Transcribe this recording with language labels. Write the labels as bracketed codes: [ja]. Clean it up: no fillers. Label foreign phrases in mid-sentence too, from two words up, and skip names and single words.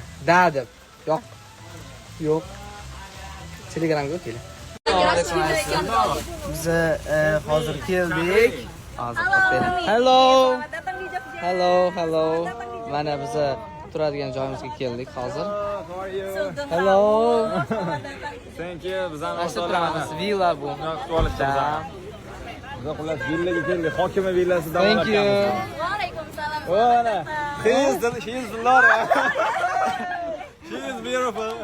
[uz] Da deb. Yo'q. Telegramga o'tinglar. Biz hozir keldik. [en] Hello. [uz] Mana biz turadigan joyimizga keldik hozir. [en] Hello. Thank you. [uz] Bizani Turamiz. Villa bu. Biz xullas villaga keldik. Hokimiyat villasida. [en] Thank you. [uz] Va alaykum salom. [en] She is Laura. She is beautiful.